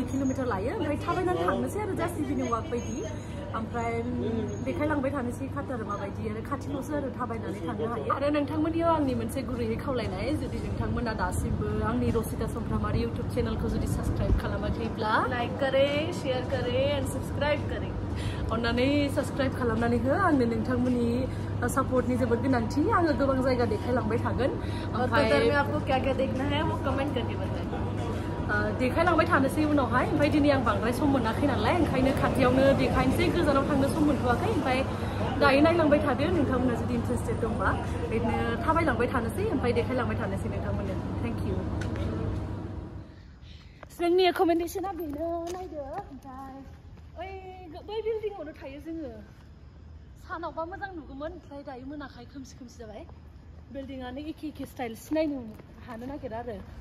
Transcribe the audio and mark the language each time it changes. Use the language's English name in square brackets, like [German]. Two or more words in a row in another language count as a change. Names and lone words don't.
[Bodo] किल'मिटार लायो ओमफ्राय थाबायनानै थांनोसै आरो जास्ट [English] evening walk [Bodo] बायदि ओमफ्राय देखायलांबाय थानोसै काटार माबायदि आरो खाथियावसो आरो थाबायनानै थांनो हायो आरो नोंथांमोननियाव आंनि मोनसे गुरैयै खावलायनाय जुदि नोंथांमोना दासिमबो आंनि रसिता समफ्रामारि इउट्यूब चेनेलखौ जुदि साबस्क्राइब खालामाखैब्ला [Hindi] लाइक करे शेयर करे एंड सब्सक्राइब [Bodo] करे अन्नानै सब्सक्राइब खालामनानै हो आंनो नोंथांमोननि सपोर्टनि जोबोद गोनांथि आङो गोबां जायगा देखायलांबाय थागोन ओमफ्राय [Hindi] आपको क्या क्या देखना है वो कमेंट करके बताएं [Bodo] देखायलांबाय थानोसै उनावहाय ओमफ्राय दिनै आं बांद्राय सम मोनाखै नालाय ओंखायनो खाथियावनो देखायनोसै गोजानाव थांनो सम मोनथ'वाखै ओमफ्राय दायो नायलांबाय थादो नोंथांमोना जुदि इन्टारेस्टेड दंबा बिदिनो थाबायलांबाय थानोसै ओमफ्राय देखायलांबाय थानोसै नोंथांमोननो [English] thank you [Bodo] जोंनि एकोमेन्डेशना बेनो नायदो ओमफ्राय बै बिल्डिंआवनो थायो जोङो सानावबा मोजां नुगौमोन ओमफ्राय दायो मोनाखाय खोमसि खोमसि जाबाय बिल्डिंआनो एखे स्टाइल सिनायनो हानो नागिरा आरो